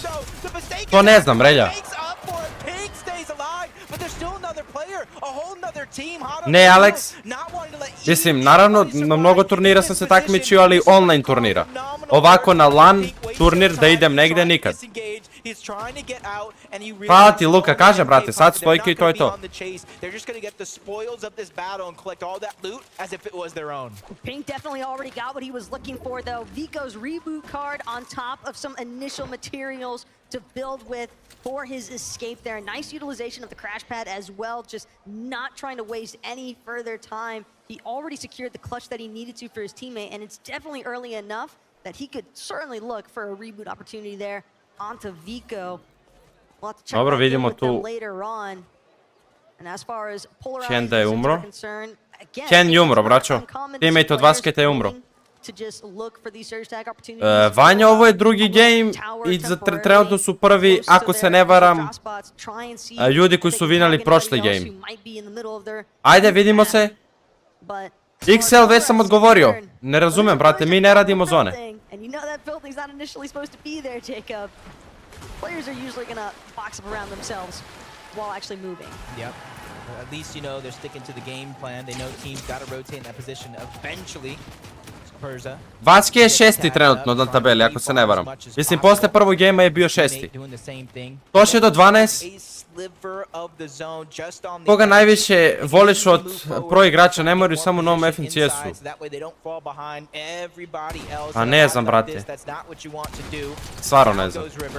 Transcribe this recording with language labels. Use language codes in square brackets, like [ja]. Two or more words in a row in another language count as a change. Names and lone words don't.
[sr] To ne znam, relja. Ne, Alex. Mislim, naravno, na mnogo turnira sam se takmičio, ali online turnira. Ovako na LAN turnir da idem negde nikad. Hvala ti, Luka, kaže, brate, sad stojke i to je to. [en] Pink definitely already got what he was looking for, though. Vico's reboot card on top of some initial materials to build with for his escape there. Nice utilization of the crash pad as well, just not trying to waste any further time. He already secured the clutch that he needed to for his teammate, and it's definitely early enough that he could certainly look for a reboot opportunity there onto Vico. We'll have to check back in with them later on. And as far as [sr] Ken da je umro. Ken je umro, braćo. Teammate od Vasketa je umro. Vanja, ovo je drugi game i trenutno su prvi, ako se ne varam, ljudi koji su vinali prošli game. Ajde, vidimo se. XL, već sam odgovorio. Ne razumem, brate, mi ne radimo zone. [en] Players are usually going to box up around themselves while actually moving. Yep. At least, you know, they're sticking to the game plan. They know teams got to rotate in that position eventually. [sr] Vaske je 6. trenutno na tabeli, ako se ne varam. Mislim, posle prvog gejma je bio 6. Došao do 12. Koga najviše voliš od pro igrača, ne moraju samo u novom FNCS-u. A ne znam, brate. Stvarno ne znam.